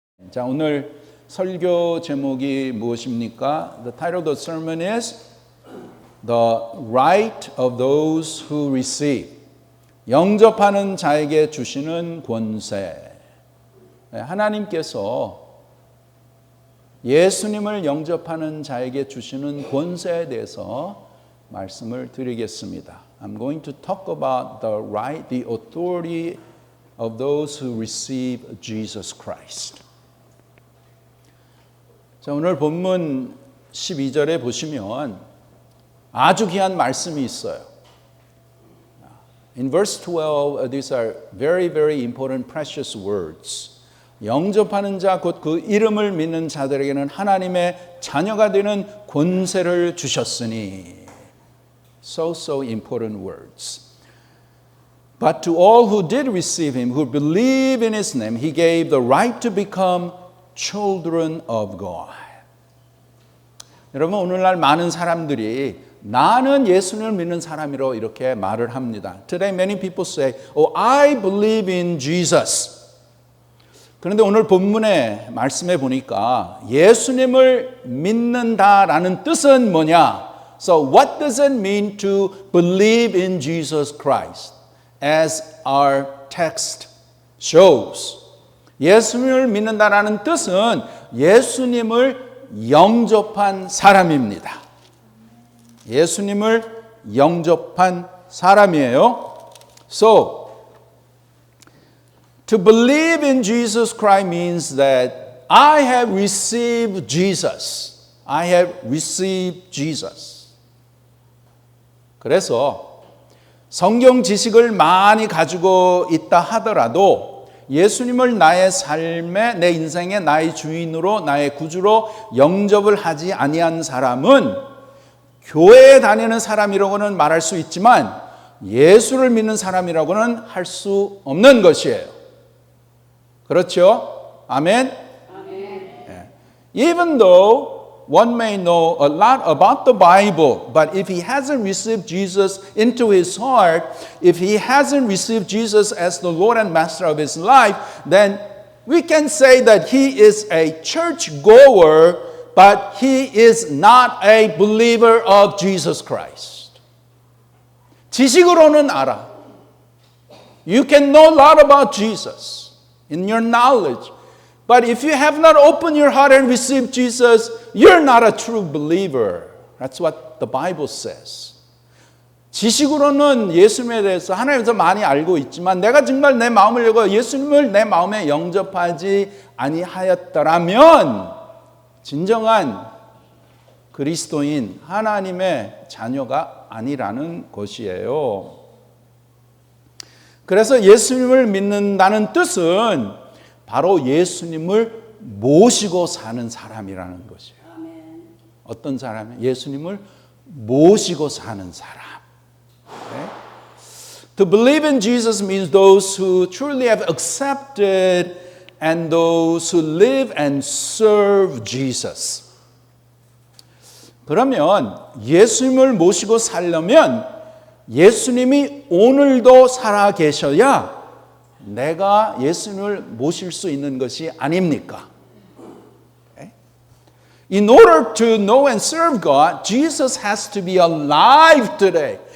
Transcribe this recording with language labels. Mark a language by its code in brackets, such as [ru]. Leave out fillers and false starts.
[ko] 자, 오늘 설교 제목이 무엇입니까? [en] The title of the sermon is The Right of Those Who Receive. [ko] 영접하는 자에게 주시는 권세. 하나님께서 예수님을 영접하는 자에게 주시는 권세에 대해서 말씀을 드리겠습니다. [en] I'm going to talk about the right, the authority of those who receive Jesus Christ. [ko] 자, 오늘 본문 12절에 보시면 아주 귀한 말씀이 있어요. [en] In verse 12, these are very, very important, precious words. [ko] 영접하는 자, 곧 그 이름을 믿는 자들에게는 하나님의 자녀가 되는 권세를 주셨으니. [en] So important words. But to all who did receive him, who believe in his name, he gave the right to become children of God. [ko] 여러분, 오늘날 많은 사람들이 나는 예수님을 믿는 사람이로 이렇게 말을 합니다. [en] Today many people say, "Oh, I believe in Jesus." [ko] 그런데 오늘 본문의 말씀에 보니까 예수님을 믿는다라는 뜻은 뭐냐? [en] So what does it mean to believe in Jesus Christ? As our text shows. [ko] 예수님을 믿는다라는 뜻은 예수님을 영접한 사람입니다. 예수님을 영접한 사람이에요. [en] So, to believe in Jesus Christ means that I have received Jesus. I have received Jesus. [ko] 그래서 성경 지식을 많이 가지고 있다 하더라도 예수님을 나의 삶에, 내 인생의 나의 주인으로, 나의 구주로 영접을 하지 아니한 사람은 교회에 다니는 사람이라고는 말할 수 있지만 예수를 믿는 사람이라고는 할 수 없는 것이에요. 그렇죠? 아멘? [en] Even though one may know a lot about the Bible, but if he hasn't received Jesus into his heart, if he hasn't received Jesus as the Lord and Master of his life, then we can say that he is a church-goer, but he is not a believer of Jesus Christ. [ko] 지식으로는 알아. [en] You can know a lot about Jesus in your knowledge. But if you have not opened your heart and received Jesus, you're not a true believer. That's what the Bible says. [ko] 지식으로는 예수님에 대해서 하나님께서 많이 알고 있지만 내가 정말 내 마음을 열고 예수님을 내 마음에 영접하지 아니하였더라면 진정한 그리스도인 하나님의 자녀가 아니라는 것이에요. 그래서 예수님을 믿는다는 뜻은 바로 예수님을 모시고 사는 사람이라는 것이에요. 어떤 사람이에요? 예수님을 모시고 사는 사람. [en] Okay? To believe in Jesus means those who truly have accepted and those who live and serve Jesus. [ko] 그러면 예수님을 모시고 살려면 예수님이 오늘도 살아 계셔야 내가 예수님을 모실 수 있는 것이 아닙니까? [en] Okay? In order to know and serve God, Jesus has to be alive today.